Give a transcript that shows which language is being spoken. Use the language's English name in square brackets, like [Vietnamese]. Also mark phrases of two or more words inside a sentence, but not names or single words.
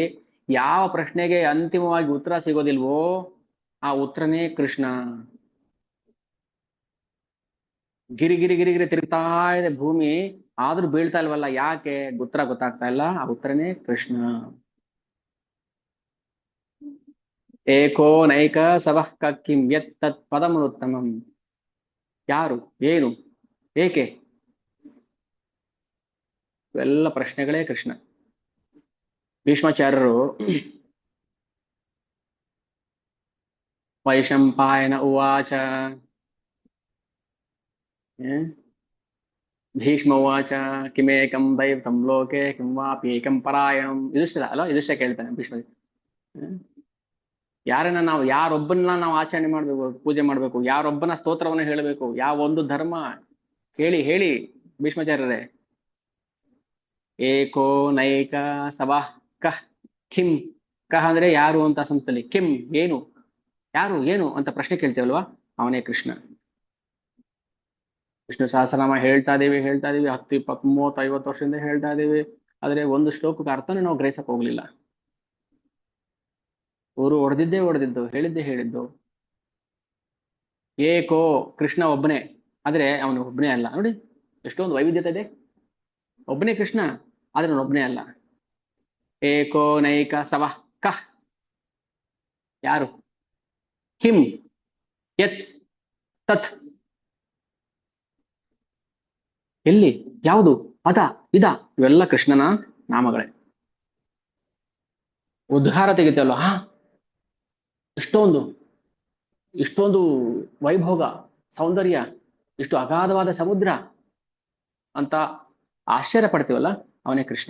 [Kannada] ಯಾವ ಪ್ರಶ್ನೆಗೆ ಅಂತಿಮವಾಗಿ ಉತ್ತರ ಸಿಗೋದಿಲ್ವೋ ಆ ಉತ್ತರನೇ ಕೃಷ್ಣ. ಗಿರಿ ಗಿರಿ ಗಿರಿ ಗಿರಿ ತಿರುಗ್ತಾ ಇದೆ ಭೂಮಿ, ಆದ್ರೂ ಬೀಳ್ತಾ ಇಲ್ವಲ್ಲ, ಯಾಕೆ? ಉತ್ತರ ಗೊತ್ತಾಗ್ತಾ ಇಲ್ಲ, ಆ ಉತ್ತರನೇ ಕೃಷ್ಣ. [Sanskrit] ಏಕೋ ನೈಕ ಸವಃ ಕಿಂ ಯತ್ ತತ್ ಪದಮನುತ್ತಮಂ. [Kannada] ಯಾರು, ಏನು, ಏಕೆ, ಇವೆಲ್ಲ ಪ್ರಶ್ನೆಗಳೇ ಕೃಷ್ಣ. [Sanskrit] ಭೀಷ್ಮಾಚಾರ್ಯರು ವೈಶಂಪಾಯನ ಉವಾಚ, ಭೀಷ್ಮ ಉವಾಚ ಕಿಮೇಕಂ ದೈವತಂ ಲೋಕೆ ಕಿಂ ವಾಪಿ ಪರಾಯಣಂ. [Kannada] ಯುಧಿಷ್ಠಿರ ಅಲ್ಲ, ಯುಧಿಷ್ಠಿರ ಕೇಳ್ತಾನೆ ಭೀಷ್ಮ, ಯಾರನ್ನ ನಾವು, ಯಾರೊಬ್ಬನ ನಾವು ಆಚರಣೆ ಮಾಡ್ಬೇಕು, ಪೂಜೆ ಮಾಡ್ಬೇಕು, ಯಾರೊಬ್ಬನ ಸ್ತೋತ್ರವನ್ನು ಹೇಳಬೇಕು, ಯಾವ ಒಂದು ಧರ್ಮ ಹೇಳಿ ಹೇಳಿ ಭೀಷ್ಮಾಚಾರ್ಯರೇ. [Sanskrit] ಏಕೋ ನೈಕ ಸವಃ ಕಃ ಕಿಂ. [Kannada] ಕಃ ಅಂದ್ರೆ ಯಾರು ಅಂತ ಸಂಸ್ಥೆಯಲ್ಲಿ, ಕಿಂ ಏನು, ಯಾರು ಏನು ಅಂತ ಪ್ರಶ್ನೆ ಕೇಳ್ತೇವಲ್ವಾ, ಅವನೇ ಕೃಷ್ಣ. ವಿಷ್ಣು ಸಹಸ್ರನಾಮ ಹೇಳ್ತಾ ಇದೀವಿ 10, 20, 30, 50 ವರ್ಷದಿಂದ ಹೇಳ್ತಾ ಇದೀವಿ, ಆದ್ರೆ ಒಂದು ಶ್ಲೋಕಕ್ಕೆ ಅರ್ಥನೇ ನಾವು ಗ್ರಹಿಸಕ್ ಹೋಗ್ಲಿಲ್ಲ. ಊರು ಹೊಡೆದಿದ್ದು, ಹೇಳಿದ್ದೇ ಹೇಳಿದ್ದು. ಏಕೋ ಕೃಷ್ಣ ಒಬ್ಬನೇ, ಆದ್ರೆ ಅವನು ಒಬ್ಬನೇ ಅಲ್ಲ. ನೋಡಿ ಎಷ್ಟೊಂದು ವೈವಿಧ್ಯತೆ ಇದೆ. ಒಬ್ಬನೇ ಕೃಷ್ಣ, ಆದ್ರೆ ಅವನು ಒಬ್ಬನೇ ಅಲ್ಲ. [Sanskrit] ಏಕೋ ನೈಕ ಸವಃ ಕಃ, [Kannada] ಯಾರು, [Sanskrit] ಕಿಂ ಯತ್ ತತ್, [Kannada] ಎಲ್ಲಿ, ಯಾವುದು, ಅದ ಇದ, ಇವೆಲ್ಲ ಕೃಷ್ಣನ ನಾಮಗಳೇ. ಉದ್ಧಾರ ತೆಗಿತೇವಲ್ಲ, ಇಷ್ಟೊಂದು ವೈಭೋಗ, ಸೌಂದರ್ಯ, ಇಷ್ಟು ಅಗಾಧವಾದ ಸಮುದ್ರ ಅಂತ ಆಶ್ಚರ್ಯ ಪಡ್ತೀವಲ್ಲ, ಅವನೇ ಕೃಷ್ಣ.